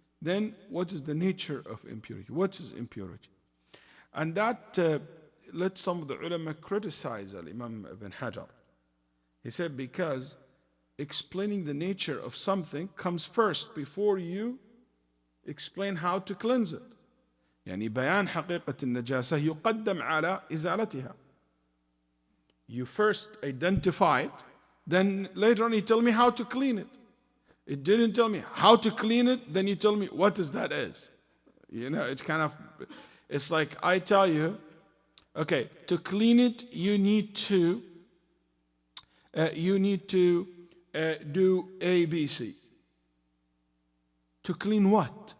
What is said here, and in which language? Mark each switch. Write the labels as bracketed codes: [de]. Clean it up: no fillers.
[en] Then what is the nature of impurity? What is impurity? And that let some of the ulama criticize Imam Ibn Hajar. He said because explaining the nature of something comes first before you explain how to cleanse it. [ar] يعني بيان حقيقة النجاسة يقدم على إزالتها. [en] You first identify it, then later on you tell me how to clean it. It didn't tell me how to clean it, then you tell me what that is. It's kind of, it's like I tell you, okay, to clean it, you need to do A, B, C. To clean what?